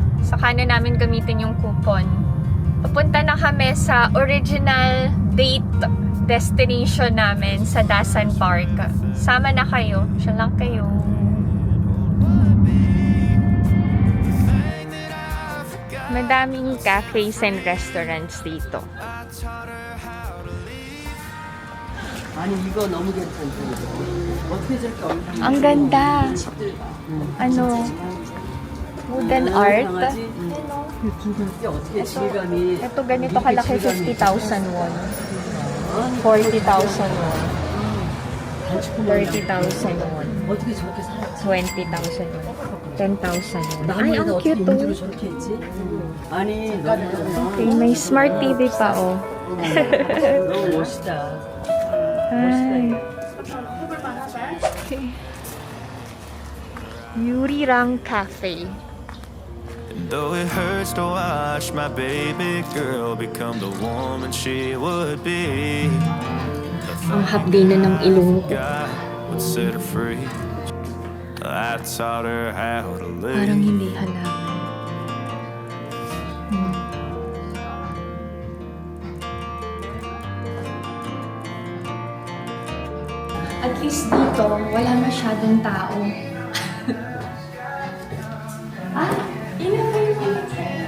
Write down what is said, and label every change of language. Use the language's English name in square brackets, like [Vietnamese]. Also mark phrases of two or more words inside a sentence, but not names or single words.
[Filipino] Saka na namin gamitin yung coupon. Papunta na kami sa [English] original date destination [Filipino] namin sa Dasan Park. Sama na kayo. Siya lang kayo. Madaming [English] cafes and restaurants [Filipino] dito. [Korean] 아니 이거 너무 괜찮다. 어떻게 저렇게 얼마나 [Filipino] Ang ganda. [English] Wooden art. [Korean] 이게 어떻게 질감이 [Filipino] Ito ganito kalaki, 50,000 won. 40,000 won. 30,000 won. [Korean] 어떻게 저렇게 살아? [Filipino] 20,000 won. 10,000 won. Ay, [Korean] 나무에다 [Filipino] ang [Korean] 어떻게 [Filipino] cute [Korean] 문주로 oh. 저렇게 했지? 아니 너무 [Filipino] Okay, may [English] smart TV [Filipino] pa oh. [Korean] 너무 멋있다. [Filipino] Ay. Okay. Yurirang Cafe. [English] Though it hurts to watch my baby girl become the woman she would be, [Filipino] Ang hapdi na ng ilong ko. [English] God would set her free. I taught her how to [Filipino] Parang [English] live. [Filipino] hindi halaman. At least dito, wala masyadong tao. Ina kayo dito.